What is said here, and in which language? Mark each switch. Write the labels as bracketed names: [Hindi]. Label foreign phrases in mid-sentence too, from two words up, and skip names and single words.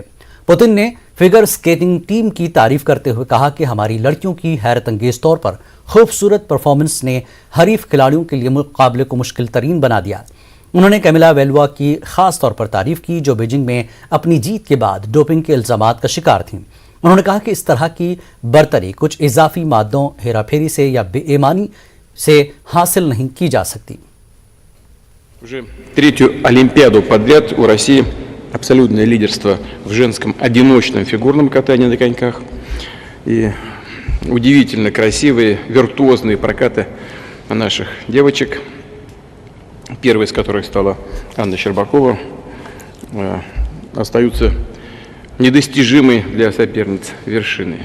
[Urdu] پوتن نے [English] figure skating team [Urdu] کی تعریف کرتے ہوئے کہا کہ ہماری لڑکیوں کی حیرت انگیز طور پر خوبصورت پرفارمنس نے حریف کھلاڑیوں کے لیے مقابلے کو مشکل ترین بنا دیا. انہوں نے کامیلا ویلیوا کی خاص طور پر تعریف کی جو بیجنگ میں اپنی جیت کے بعد ڈوپنگ کے الزامات کا شکار تھیں. انہوں نے کہا کہ اس طرح کی برتری کچھ اضافی مادوں، ہیرا پھیری سے یا بے ایمانی سے حاصل نہیں کی جا سکتی. [Russian] Уже третью Олимпиаду подряд у России абсолютное лидерство в женском одиночном фигурном катании на коньках. И удивительно красивые, виртуозные прокаты наших девочек, первой из которых стала Анна Щербакова, остаются недостижимой для соперниц вершины.